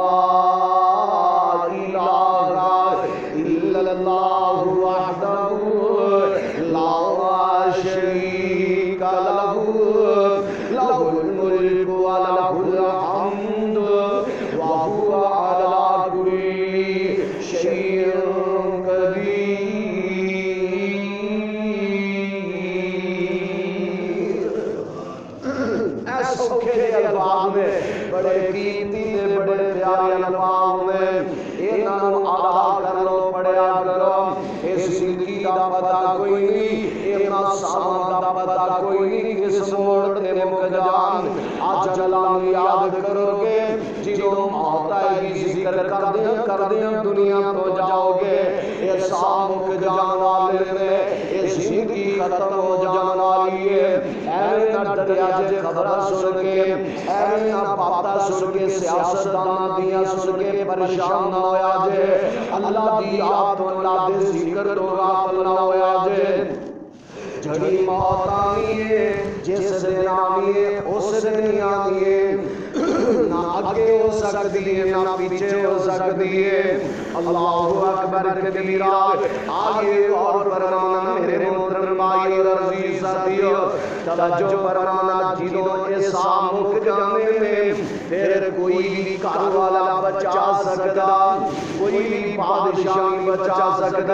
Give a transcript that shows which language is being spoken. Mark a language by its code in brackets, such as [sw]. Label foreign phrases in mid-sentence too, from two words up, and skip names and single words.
[ar] الہ الا اللہ وحدہ لا شریک لہ لہ الملک ولہ الحمد وہو علی کل شیء قدیر۔ [pa] ایسا سوکھے الفاظ میں، بڑے قیمتی تے بڑے پیارے الفاظ میں انہاں نوں ادا کرو، پڑھیا کرو۔ اس زندگی دا پتہ کوئی نہیں، انہاں ساواں دا پتہ کوئی نہیں، کس موڑ تے مک جان۔ اج اللہ نوں یاد کرو گے، جدوں موت آئے گی ذکر کردیاں دنیا تو جاؤ گے، یہ سا مک جان والے نے، [ur] یہ زندگی ختم ہو جان والی ہے۔ [pa] ایویں نہ ڈریا جے خبراں سن کے، ایویں نہ باتاں سن کے، سیاستداناں دیاں سن کے پریشان نہ ہویا جے، اللہ دی یاد تو اللہ دے ذکر تو غافل نہ ہویا جے۔ جڑی موت آنی ہے، جس دن آنی ہے اس دن آنی ہے، [ur] نہ آگے ہو سکتی ہے نہ پیچھے ہو سکتی ہے۔ [ar] اللہ اکبر کبیرہ۔ [ur] آگے اور فرمانا میرے محترم بھائی اور عزیز ساتھیو، توجہ فرمانا، [pa] جدوں ایسا مک جانے میں پھر کوئی بھی گھر والا بچا سکتا، کوئی بھی بادشاہ نہیں بچا سکتا۔